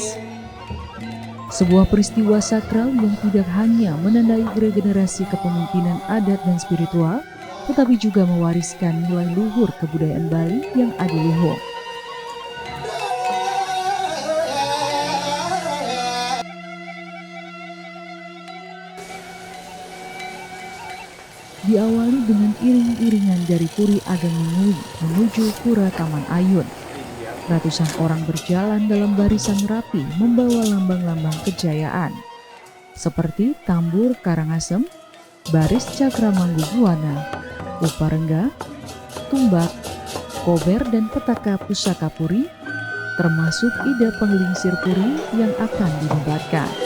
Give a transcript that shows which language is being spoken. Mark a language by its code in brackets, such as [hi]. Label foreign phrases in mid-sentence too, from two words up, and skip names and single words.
[id] Sebuah peristiwa sakral yang tidak hanya menandai regenerasi kepemimpinan adat dan spiritual, tetapi juga mewariskan nilai luhur kebudayaan Bali yang adiluhung. Diawali dengan iring-iringan dari Puri Ageng Mengui menuju Pura Taman Ayun. Ratusan orang berjalan dalam barisan rapi membawa lambang-lambang kejayaan seperti tambur Karangasem, baris Cakramanggu Buana, Uparengga, tumbak, kober dan petaka pusaka Puri, termasuk Ida Penglingsir Puri yang akan dinobatkan.